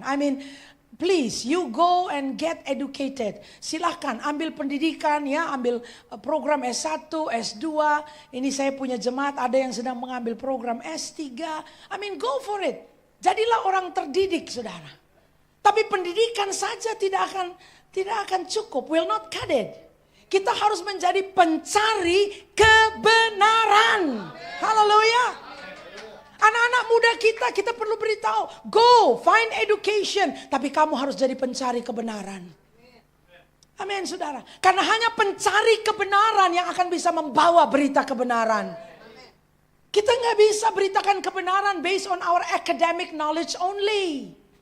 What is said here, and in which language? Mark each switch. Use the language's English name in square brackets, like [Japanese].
[English] I mean, please you go and get educated. [Indonesian] Silahkan ambil pendidikan ya, ambil program S1, S2. Ini saya punya jemaat ada yang sedang mengambil program S3. [English] I mean, go for it. [Indonesian] Jadilah orang terdidik, saudara. Tapi pendidikan saja tidak akan cukup, [English] will not cut it. [Indonesian] Kita harus menjadi pencari kebenaran. Haleluya. Anak-anak muda kita perlu beritahu, [English] go find education, [Indonesian] tapi kamu harus jadi pencari kebenaran. Amin, saudara. Karena hanya pencari kebenaran yang akan bisa membawa berita kebenaran. Kita nggak bisa beritakan kebenaran [English] based on our academic knowledge only.